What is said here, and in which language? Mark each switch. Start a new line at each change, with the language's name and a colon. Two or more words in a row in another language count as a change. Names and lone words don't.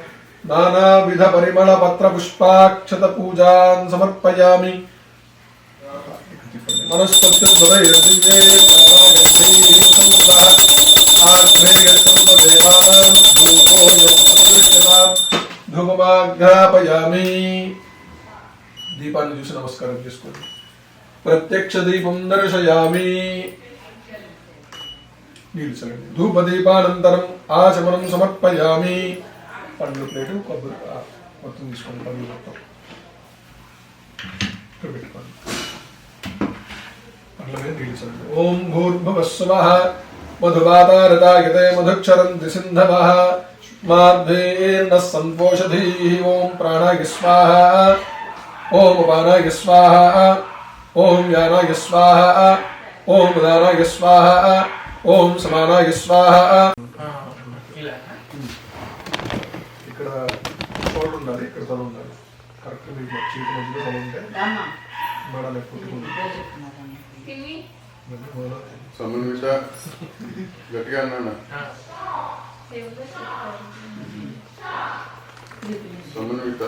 Sanskrit: नानाविधपरिमलपत्रपुष्पाक्षतपूजान् समर्पयामि धूपमाघ्रापयामि दीपाన్ని
Telugu: చూసి నమస్కారం చేసుకోండి
Sanskrit: प्रत्यक्ष दीपं दर्शयामि
Telugu: నీళ్ళు చల్లండి
Sanskrit: धूपदीपानन्तरं आचमनं समर्पयामि
Telugu: పండ్లు ప్లేటు కొబ్బరి మొత్తం తీసుకోండి పండ్లు మొత్తం ఇక్కడ పెట్టుకోండి
Sanskrit: ओम भूर्भुवस्सुवः मधुवातारतायते मधुक्षरन्ति सिन्धवः मार्धेर्नः सम्पोषधीः ओम प्राणाय स्वाहा ओम उपानाय स्वाहा ओम यानाय स्वाहा ओम उदानाय स्वाहा ओम समानाय स्वाहा
Telugu: ఇక్కడ తోడు ఉండాలి ఇక్కడ తోడు ఉండాలి కరెక్ట్ మీకు చీటి మధ్యలో తోడు ఉంటే మడలు ఎక్కువ సమన్విత గట్టిగా అన్నా సమన్విత